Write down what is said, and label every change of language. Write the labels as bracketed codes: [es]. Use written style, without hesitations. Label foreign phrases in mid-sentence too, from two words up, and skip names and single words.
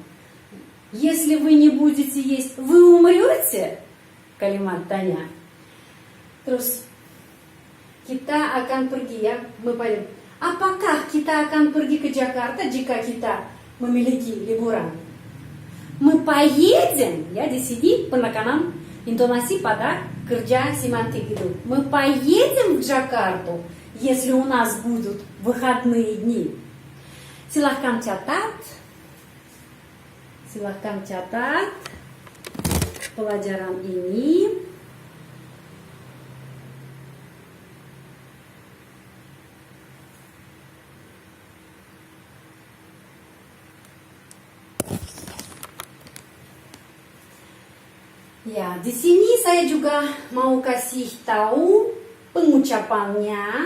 [ru] Если вы не будете есть, вы умрете? [id] Kalimat tanya. Terus kita akan pergi ya, apakah kita akan pergi ke Jakarta jika kita memiliki liburan? [ru] Мы поедем, [id] ya, di sini penekanan intonasi pada kerja semantik itu. [ru] Мы поедем в Джакарту, если у нас будут выходные дни. [id] Silahkan catat pelajaran ini. Ya, di sini saya juga mau kasih tahu pengucapannya.